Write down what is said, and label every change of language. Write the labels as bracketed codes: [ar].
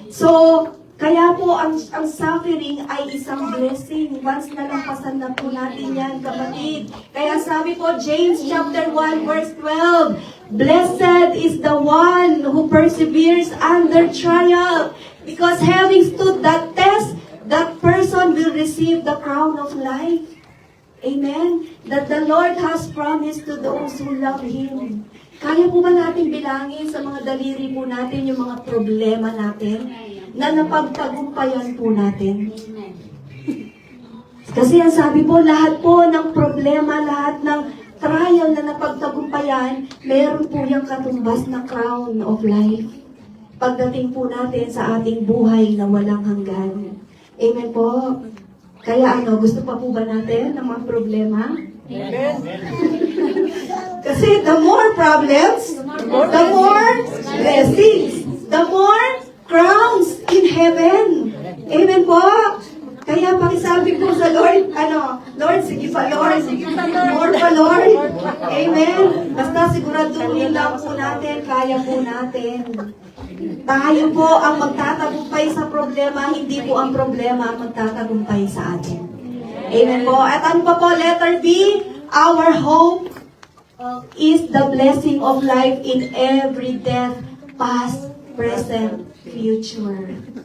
[tl] So, kaya po ang suffering ay isang blessing. Once nalampasan na po natin yan, kapatid. Kaya sabi po, [en] James chapter 1 verse 12, Blessed is the one who perseveres under trial, because having stood that test, that person will receive the crown of life. Amen? That the Lord has promised to those who love Him. [tl] Kaya po ba natin bilangin sa mga daliri po natin yung mga problema natin na napagtagumpayan po natin? Kasi ang sabi po, lahat po ng problema, lahat ng trial na napagtagumpayan, meron po yung katumbas na crown of life. Pagdating po natin sa ating buhay na walang hanggan. Amen po. Kaya gusto pa po ba natin ng mga problema? Amen. [en] Kasi the more problems, the more blessings, the more crowns in heaven. Amen po. [tl] Kaya pakisabi po sa Lord, Lord, sige pa Lord, more pa Lord. Amen. Basta siguraduhin lang po natin, kaya po natin. Tayo po ang magtatagumpay sa problema, hindi po ang problema ang magtatagumpay sa atin. Amen po. At ano pa po, [en] letter B, our hope is the blessing of life in every death, past, present, future.